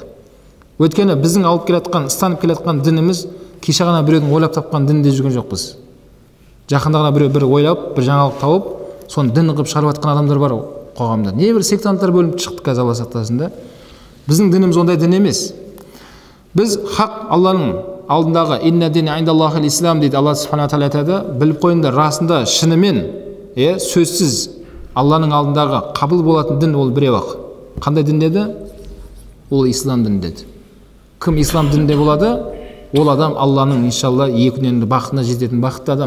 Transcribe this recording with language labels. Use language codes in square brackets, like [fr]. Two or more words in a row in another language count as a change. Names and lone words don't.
[kk] Өйткені біздің алып келатқан, ұстанып келатқан дініміз кеше ғана біреудің ойлап тапқан дінде жүрген жоқпыз. Жақында ғана біреу бір ойлап, бір жаңалық тауып, соны дін қылып шығарып жатқан адамдар бар қоғамда. Не бір сектанттар бөлініп шықты қазір Алла сақтасын да. Біздің дініміз ондай дін емес. Біз хақ Алланың алдындағы [ar] إن الدين عند الله الإسلام [kk] дейді. Алла субхана тағала айтады, біліп қойыңдар, расында шынымен, сөзсіз Алланың алдындағы қабыл болатын дін ол біреу-ақ. Қандай дін деді? Ол ислам дін деді. Кім ислам дінінде болады? Ол адам Алланың иншалла екі күннен бақытына жететін бақытты адам.